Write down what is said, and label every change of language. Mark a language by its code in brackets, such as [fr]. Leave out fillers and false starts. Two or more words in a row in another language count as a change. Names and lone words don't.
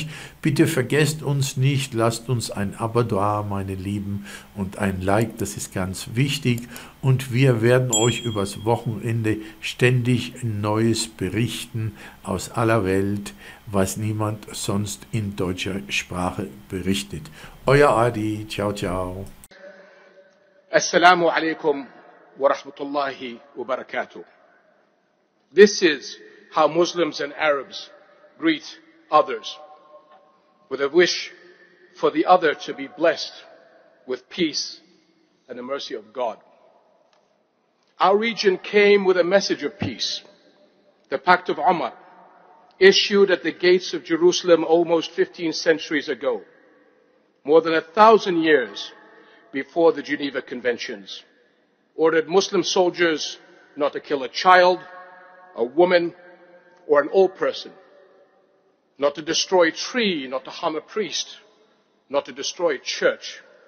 [de] Bitte vergesst uns nicht, lasst uns ein Abo da, meine Lieben, und ein Like, das ist ganz wichtig. Und wir werden euch übers Wochenende ständig Neues berichten aus aller Welt, was niemand sonst in deutscher Sprache berichtet. Euer Adi, [it] ciao, ciao. [ar] السلام عليكم ورحمة الله وبركاته. [en] This is how Muslims and Arabs greet others, with a wish for the other to be blessed with peace and the mercy of God. Our region came with a message of peace, the Pact of Umar, issued at the gates of Jerusalem almost 15 centuries ago, more than 1,000 years before the Geneva Conventions, ordered Muslim soldiers not to kill a child, a woman, or an old person, not to destroy a tree, not to harm a priest, not to destroy a church.